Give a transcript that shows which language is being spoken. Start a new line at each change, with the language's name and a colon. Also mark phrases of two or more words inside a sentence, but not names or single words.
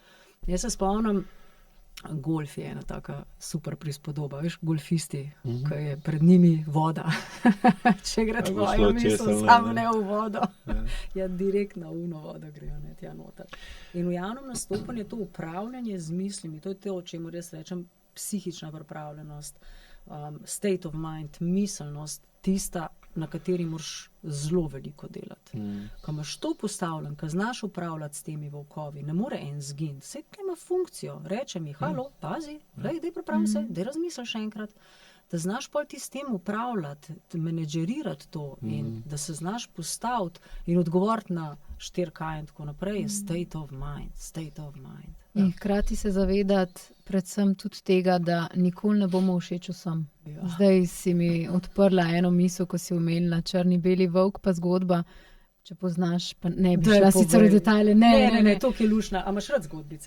Slovenian: Jaz se spomnim, golf je ena taka super prispodoba, veš, golfisti, ko je pred njimi voda. Če gre tvoja misel sam ne v vodo, ja, direkt na uno vodo grejo, ne, tja noter. In v javnem nastopanju je to upravljanje z mislimi, to je to, o čemer jaz rečem, psihična pripravljenost,
English: state of mind,
Slovenian: miselnost, tista, na kateri moraš zelo veliko delati. Ko imaš to postavljen, ko znaš upravljati s temi volkovi, ne more en zginiti, vse ima funkcijo, reče mi, halo, pazi, daj pripravi se, daj razmisli še enkrat, da znaš pol ti s tem upravljati, menedžerirati to in da se znaš postaviti in odgovoriti na 4K in tako naprej, je
English: state of mind.
Slovenian: In hkrati se zavedati predvsem tudi tega, da nikoli ne bomo všeč vsem. Ja. Zdaj si mi odprla eno misel, ko si omenila črni beli volk pa zgodba, če poznaš, pa ne bi šla sicer v detajle. Ne, to je lušna, a imaš rad zgodbice?